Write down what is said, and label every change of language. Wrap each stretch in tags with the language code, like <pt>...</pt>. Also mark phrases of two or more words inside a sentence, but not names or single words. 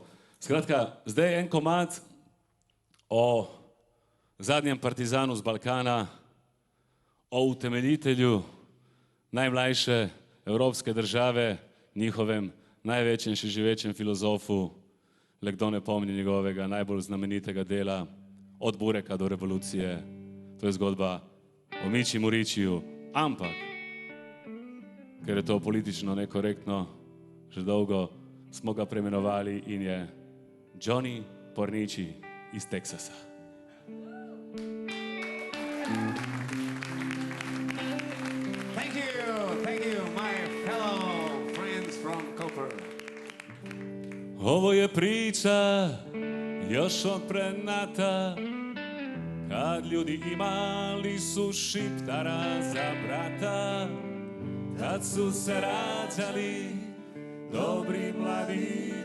<sl>Skratka, zdaj je en komad o zadnjem partizanu z Balkana, o utemeljitelju najmlajše evropske države, njihovem največjem še živečem filozofu, le kdo ne pomni njegovega najbolj znamenitega dela, od Bureka do revolucije. To je zgodba o Miči Muričiju, ampak, ker je to politično nekorektno, že dolgo smo ga preimenovali in je Johnny Pornici iz Teksasa.</sl> <en>Thank you, my fellow friends from Koper.</en> <sr>Ovo je priča još od prenata, kad ljudi imali su Šiptara za brata, kad su se rađali dobri mladići.</sr>